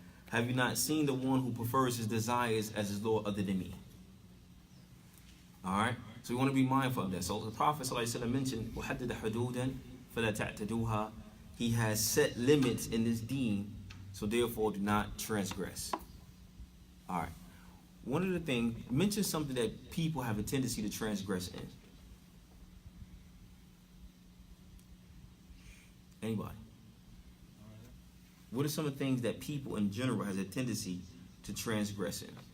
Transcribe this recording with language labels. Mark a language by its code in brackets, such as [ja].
[en] Have you not seen the one who prefers his desires as his Lord other than me? Alright? So we want to be mindful of that. So the Prophet ﷺ mentioned, [ar] وَحَدَّدَ حُدُودًا فَلَا تَعْتَدُوهَا. [en] He has set limits in this deen, so therefore do not transgress. Alright. One of the things, mention something that people have a tendency to transgress in. Anybody? What are some of the things that people in general has a tendency to transgress in?